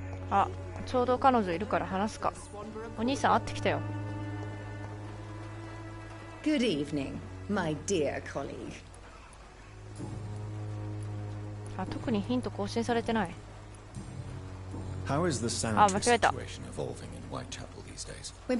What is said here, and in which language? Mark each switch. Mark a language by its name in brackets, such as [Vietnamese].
[Japanese] あ、ちょうど彼女いるから話すか。お兄さん会ってきたよ。 [English] Good evening, my dear colleague. [Japanese] あ、特にヒント更新されてない。 [English] How is the sound situation evolving in Whitechapel these days?